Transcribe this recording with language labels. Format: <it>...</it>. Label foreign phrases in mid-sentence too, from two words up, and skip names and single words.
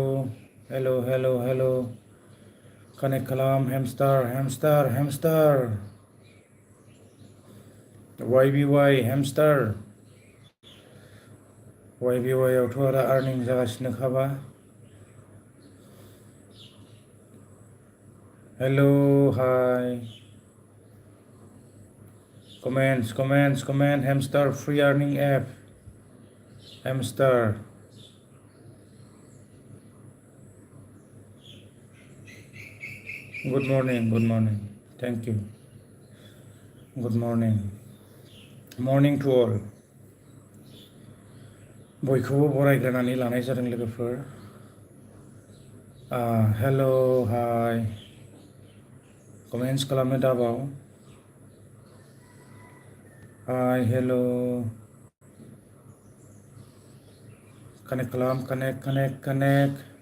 <brx>कानेक्ट खालाम हेमस्टार YBY हेमस्टार YBY आवथ' आरो आर्निं जागासिनोखाबा</brx> <en>hello hi कमेंट्स hamster free earning app hamster good morning thank you good morning to all</en> <brx>बयखौबो बरायग्रोनानै लानाय जादों लोगोफोर</brx> <en>hello hi</en> <brx>कमेन्ट्स खालामनो दाबाव</brx> <en>hi hello</en> <brx>कानेक्ट खालाम कानेक्ट</brx>